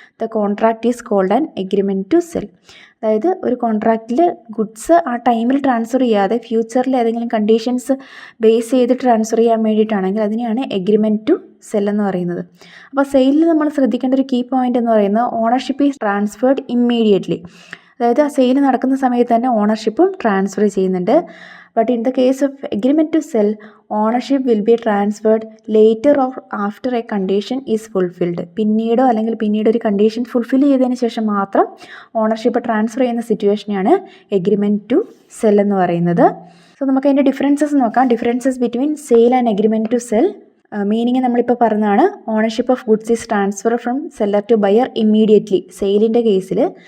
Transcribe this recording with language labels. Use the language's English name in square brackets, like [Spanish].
[English] The contract is called an agreement to sell. [Malayalam] അതായത് ഒരു കോൺട്രാക്റ്റിൽ goods ആ ടൈമിൽ ട്രാൻസ്ഫർ ചെയ്യാതെ ഫ്യൂച്ചറിൽ ഏതെങ്കിലും കണ്ടീഷൻസ് ബേസ് ചെയ്ത് ട്രാൻസ്ഫർ ചെയ്യാൻ വേണ്ടിയിട്ടാണെങ്കിൽ അതിനെയാണ് എഗ്രിമെൻറ്റ് ടു സെൽ എന്ന് പറയുന്നത്. അപ്പോൾ സെയിലിൽ നമ്മൾ ശ്രദ്ധിക്കേണ്ട ഒരു കീ പോയിൻ്റ് എന്ന് പറയുന്നത് [English] Ownership is transferred immediately. [Malayalam] അതായത് ആ സെയിൽ നടക്കുന്ന സമയത്ത് തന്നെ ഓണർഷിപ്പും ട്രാൻസ്ഫർ ചെയ്യുന്നുണ്ട്. [English] But in the case of agreement to sell, ownership will be transferred later or after a condition is fulfilled. [Malayalam] പിന്നീടോ അല്ലെങ്കിൽ പിന്നീട് ഒരു കണ്ടീഷൻ ഫുൾഫിൽ ചെയ്തതിന് ശേഷം മാത്രം ഓണർഷിപ്പ് ട്രാൻസ്ഫർ ചെയ്യുന്ന സിറ്റുവേഷനെയാണ് എഗ്രിമെൻറ്റ് ടു സെൽ എന്ന് പറയുന്നത്. [English] so [Malayalam] നമുക്ക് അതിൻ്റെ ഡിഫറൻസസ് നോക്കാം. [English] Differences between sale and agreement to sell. Meaning [Malayalam] നമ്മളിപ്പോൾ പറഞ്ഞതാണ്. [English] ownership of goods is transfer from seller to buyer immediately [Malayalam] സെയിലിൻ്റെ കേസിൽ.